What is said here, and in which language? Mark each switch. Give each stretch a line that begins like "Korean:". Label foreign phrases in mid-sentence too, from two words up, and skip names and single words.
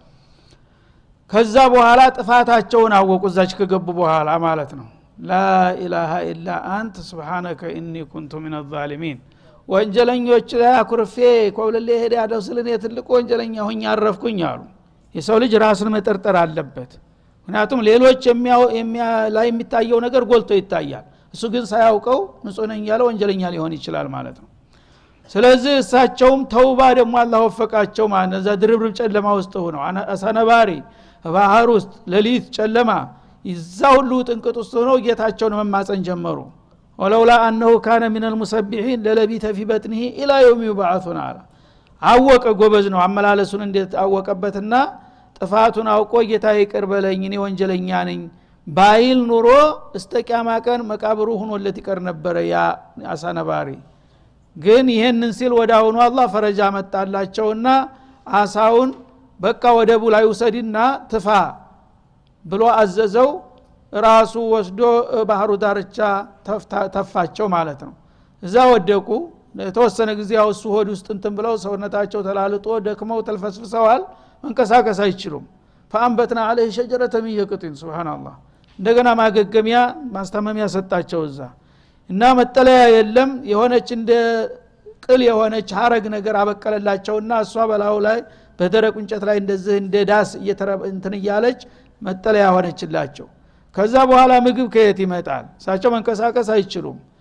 Amharic: ከዛ በኋላ ጥፋታቸውን አወቁ እዛች ከገቡ በኋላ ማለት ነው
Arabic: لا إله إلا أنت سبحانك إني كنت من الظالمين
Amharic: ወንጀለኞች ላይ አኩርፌ ኮብለሌ ሄደ ያለው ስለኔ ትልቁ ወንጀለኛ ሆኜ አረፍኩኝ አሉ የሰው ልጅ ራስን መጠርጠር አለበት ምክንያቱም ሌሎች ላይ የሚታየው ነገር ጎልቶ ይታያል እሱ ግን ሳያውቀው ንጹህ ነኝ ያለው ወንጀለኛ ሊሆን ይችላል ማለት ነው ስለዚህ እሳቸውም ተውባ ደግሞ አላህ ወፈቃቸው ማለት ነው እዛ ድርብርብ ጨለማ ውስጥ ሆነው አሳነባሪ ባህር ውስጥ ሌሊት ጨለማ ይዛው ሁሉ ጥንቅጥ ውስጥ ሆነው ጌታቸውን መማፀን ጀመሩ
Arabic: فلولا انه كان من المسبحين للبث في بطنه الى يوم يبعثون
Amharic: አወቀ ጎበዝ ነው አመላለሱን እንዴት አወቀበትና ጥፋቱን አውቆ ጌታ ይቅር በለኝ እኔ ወንጀለኛ ነኝ ባይል ኑሮ እስከቂያማ ቀን መቃብሩ ሆኖለት ይቀር ነበር ያ አሳነባሪ ግን ይሄንን ሲል ወዳውኑ አላህ ፈረጃ መጣላቸውና አሳውን በቃ ወደቡ ላይ ወሰድና ትፋ ብሎ አዘዘው ራሱ ወስዶ ባህሩ ዳርቻ ተፋቸው ማለት ነው እዛ ወደቁ ለተወሰነ ጊዜ ያውሱ ሆድ ውስጥ እንትን ብለው ሰውነታቸው ተላልጦ ደክመው ተልፈስፍሰዋል መንቀሳቀስ አይችሉም
Arabic: فانبتنا عليه شجره من يقطين سبحان الله
Amharic: እንደገና ማገገሚያ ማስተማሚያ ሰጣቸው እዛ እና መጠለያ የለም የሆነች እንደ ቅል የሆነች ሐረግ ነገር አበቀለላቸውና እሷ በላው ላይ በደረቅ እንጨት ላይ እንደዚህ እንደ ዳስ እንትን እያለች መጠለያ ሆነችላቸው ከዛ በኋላ ምግብ ከየት ይመጣል ሳቸው መንቀሳቀስ አይችሉም